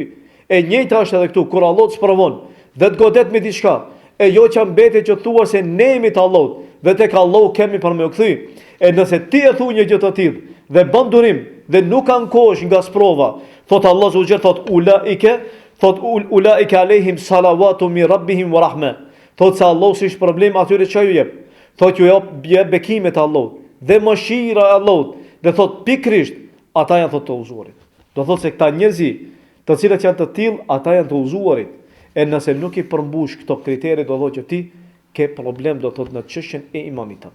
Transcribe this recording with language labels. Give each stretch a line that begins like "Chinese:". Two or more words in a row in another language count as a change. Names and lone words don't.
Albanian: E njëjta është edhe këtu, kur Allahu të sprovon dhe të godet me diçka, e jo që mbetet që thuar se ne jemi të Allahut dhe tek Allahu kemi për me u kthy. E nëse ti e thu një gjë të tillë dhe bën durim dhe nuk ankohesh nga sprova, thot
Arabic: الله سبحانه
Albanian: thot
Arabic: أولئك عليهم صلوات من ربهم ورحمة.
Albanian: Thot se Allah si është problem atyre që ju jep. Thot ju jep bekimet e Allahut dhe mëshira e Allahut. Dhe thot pikrisht ata janë thot të udhëzuarit. Do thot se këta njerëzi, të cilët janë të tillë, ata janë të udhëzuarit. E nëse nuk i përmbush këto kriteri, do thot që ti ke problem, do thot në çështjen e imanit tënd.